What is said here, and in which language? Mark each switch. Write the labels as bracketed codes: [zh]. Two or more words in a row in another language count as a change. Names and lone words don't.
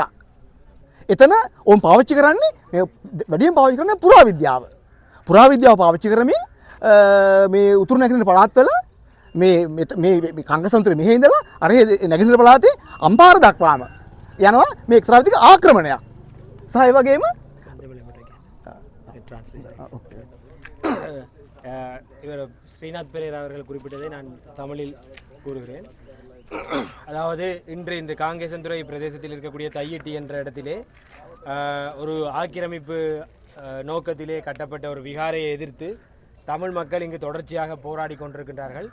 [si] එතන ඔවුන් පාවිච්චි කරන්නේ මේ වැඩියෙන් පාවිච්චි කරන්නේ පුරාවිද්‍යාව. පුරාවිද්‍යාව පාවිච්චි කරමින් මේ උතුරු නැගෙනහිර පළාත්වල මේ කංකසන්තුරේ මෙහි ඉඳලා අර නැගෙනහිර පළාතේ අම්පාර දක්වාම යනවා මේ එක්තරා විදිහක ආක්‍රමණයක්. සහ ඒ වගේම [ta] இவர் ஸ்ரீநாத் பெரேரா அவர்கள் குறிப்பிட்டதை நான் தமிழில் கூறுகிறேன். அதாவது இன்று இந்த காங்கேசன்துறை பிரதேசத்தில் இருக்கக்கூடிய தையிட்டி என்ற இடத்திலே ஒரு ஆக்கிரமிப்பு நோக்கத்திலே கட்டப்பட்ட ஒரு விகாரையை எதிர்த்து தமிழ் மக்கள் இங்கு தொடர்ச்சியாக போராடி கொண்டிருக்கின்றார்கள்.